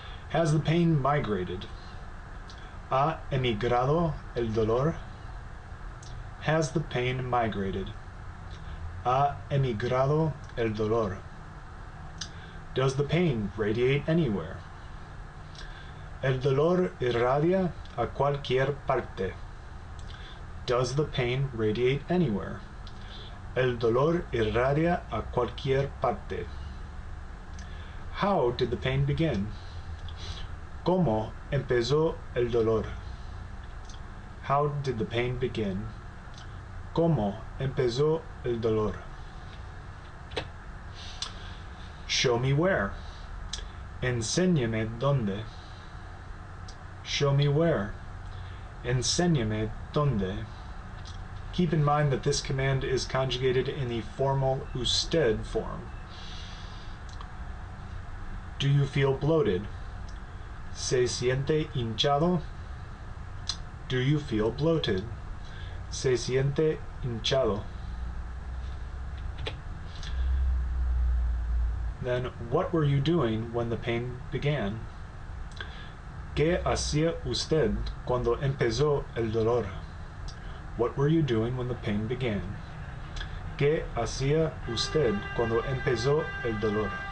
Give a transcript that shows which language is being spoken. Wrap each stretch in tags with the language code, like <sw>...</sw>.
<en>Has the pain migrated?</en> <es>¿Ha emigrado el dolor?</es> <en>Has the pain migrated?</en> <es>¿Ha emigrado el dolor?</es> <en>Does the pain radiate anywhere?</en> <es>El dolor irradia a cualquier parte.</es> <en>Does the pain radiate anywhere?</en> <es>El dolor irradia a cualquier parte.</es> <en>How did the pain begin?</en> <es>¿Cómo empezó el dolor?</es> <en>How did the pain begin?</en> <es>¿Cómo empezó el dolor?</es> <en>Show me where.</en> <es>Enséñame dónde.</es> <en>Show me where.</en> <es>Enséñame dónde.</es> <en>Keep in mind that this command is conjugated in the formal usted form. Do you feel bloated?</en> <es>¿Se siente hinchado?</es> <en>Do you feel bloated?</en> <es>¿Se siente hinchado?</es> <en>Then, what were you doing when the pain began?</en> <es>¿Qué hacía usted cuando empezó el dolor?</es> <en>What were you doing when the pain began?</en> <es>¿Qué hacía usted cuando empezó el dolor?</es>